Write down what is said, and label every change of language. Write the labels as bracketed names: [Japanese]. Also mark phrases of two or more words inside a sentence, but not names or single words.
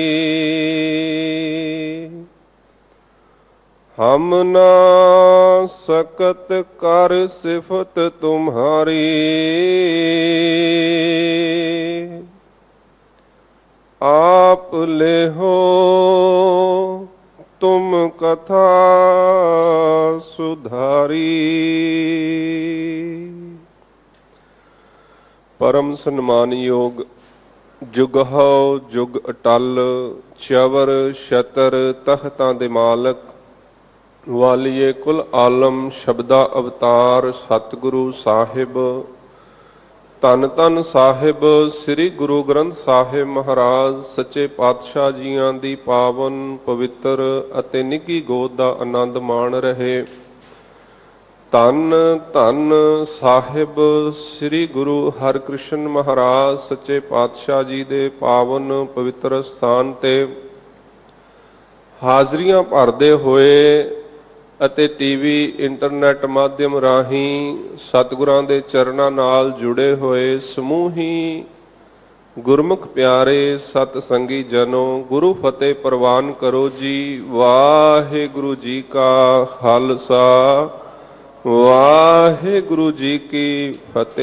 [Punjabi] ਹਮ ਨਾ ਸਕਤ ਕਰ ਸਿਫਤ ਤੁਮ੍ਹਾਰੀ, ਆਪ ਲੇ ਹੋ ਤੁਮ ਕਥਾ ਸੁਧਾਰੀ। ਪਰਮ ਸਨਮਾਨਯੋਗ ਜੁਗਹੋ ਜੁਗ ਅਟੱਲ, ਚਵਰ ਛਤਰ ਤਖ਼ਤਾਂ ਦੇ ਮਾਲਕ, ਵਾਲੀਏ ਕੁਲ ਆਲਮ ਸ਼ਬਦਾ ਅਵਤਾਰ ਸਤਿਗੁਰੂ ਸਾਹਿਬ। ਧੰਨ ਧੰਨ ਸਾਹਿਬ ਸ੍ਰੀ ਗੁਰੂ ਗ੍ਰੰਥ ਸਾਹਿਬ ਮਹਾਰਾਜ ਸੱਚੇ ਪਾਤਸ਼ਾਹ ਜੀਆਂ ਦੀ ਪਾਵਨ ਪਵਿੱਤਰ ਅਤੇ ਨਿੱਘੀ ਗੋਦ ਦਾ ਆਨੰਦ ਮਾਣ ਰਹੇ। ਧੰਨ ਧੰਨ ਸਾਹਿਬ ਸ੍ਰੀ ਗੁਰੂ ਹਰਕ੍ਰਿਸ਼ਨ ਮਹਾਰਾਜ ਸੱਚੇ ਪਾਤਸ਼ਾਹ ਜੀ ਦੇ ਪਾਵਨ ਪਵਿੱਤਰ ਸਥਾਨ ਤੇ ਹਾਜ਼ਰੀਆਂ ਭਰਦੇ ਹੋਏ ਅਤੇ ਟੀਵੀ ਇੰਟਰਨੈਟ ਮਾਧਿਅਮ ਰਾਹੀਂ ਸਤਿਗੁਰਾਂ ਦੇ ਚਰਨਾਂ ਨਾਲ ਜੁੜੇ ਹੋਏ ਸਮੂਹੀ ਗੁਰਮੁਖ ਪਿਆਰੇ ਸਤ ਸੰਗੀ ਜਨੋ, ਗੁਰੂ ਫਤਿਹ ਪ੍ਰਵਾਨ ਕਰੋ ਜੀ। ਵਾਹਿਗੁਰੂ ਜੀ ਕਾ ਖਾਲਸਾ, ਵਾਹਿਗੁਰੂ ਜੀ ਕੀ ਫਤਿਹ।